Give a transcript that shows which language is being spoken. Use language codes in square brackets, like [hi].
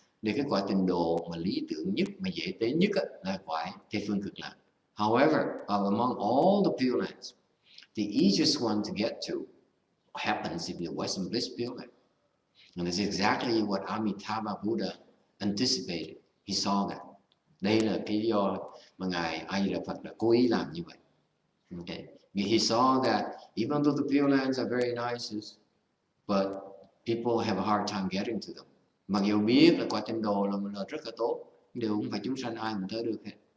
[vi] Để cái cõi tịnh độ mà lý tưởng nhất, mà dễ đến nhất là cõi Tây phương cực lạc. [en] However, among all the Pure Lands, the easiest one to get to happens in the Western Bliss Pure Land. And that's exactly what Amitabha Buddha anticipated. He saw that. [vi] Đây là cái do mà Ngài A Di Đà Phật đã cố ý làm như vậy. [en] Okay. He saw that even though the Pure Lands are very nice, but people have a hard time getting to them. [vi] Mặc dù biết là quả tịnh độ là rất là tốt, nhưng không phải chúng sanh ai cũng tới được hết.